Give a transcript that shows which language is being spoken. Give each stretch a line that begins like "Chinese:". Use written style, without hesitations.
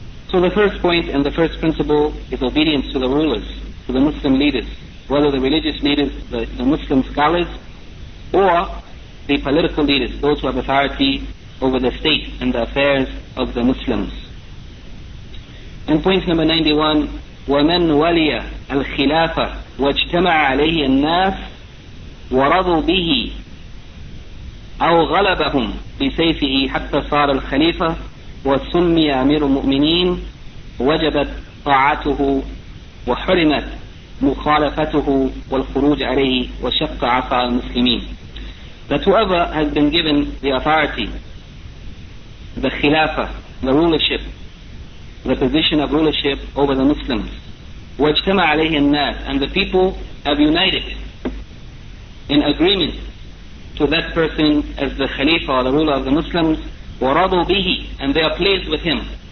English: So the first point and the first principle is obedience to the rulers, to the Muslim leaders, whether the religious leaders, the Muslim scholars, or the political leaders, those who have authority over the state and the affairs of the Muslims. And point number 91,
Arabic: وَمَنْ وَلِيَ الْخِلَافَةِ وَاجْتَمَعَ عَلَيْهِ النَّاسِ وَرَضُوا بِهِ أَوْ غَلَبَهُمْ بِسَيْفِهِ حَتَّى صَارَ الْخَلِيفَةِ وَسُمِّيَ أَمِيرُ الْمُؤْمِنِينَ وَجَبَتْ طَاعَتُهُ وَحُرِمَتْ مخالفته والخروج عليه وشق عصا المسلمين.
English: That whoever has been given the authority, the khilafah, the rulership, the position of rulership over the Muslims,
Arabic: واجتمع عليه الناس,
English: and the people have united in agreement to that person as the khalifa or the ruler of the Muslims,
Arabic: ورضوا به,
English: and they are pleased with him.